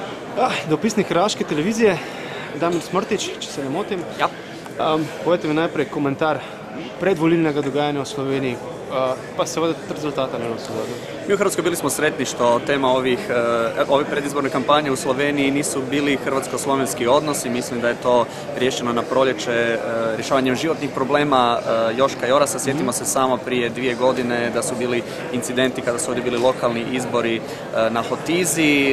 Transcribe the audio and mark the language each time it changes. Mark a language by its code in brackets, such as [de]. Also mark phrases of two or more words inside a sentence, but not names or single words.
[sl] Dopisnik Raške televizije, Damir Smrtić, če se ne motim. Ja. Povejte mi najprej komentar predvolilnega dogajanja u Sloveniji, pa seveda rezultata na Novosadu. [hr] Mi u Hrvatskoj bili smo sretni što tema ove predizborne kampanje u Sloveniji nisu bili hrvatsko-slovenski odnosi. Mislim da je to riješeno na proljeće rješavanjem životnih problema Joška i Orasa. Sjetimo se samo prije 2 godine da su bili incidenti kada su ovdje bili lokalni izbori na Hotizi.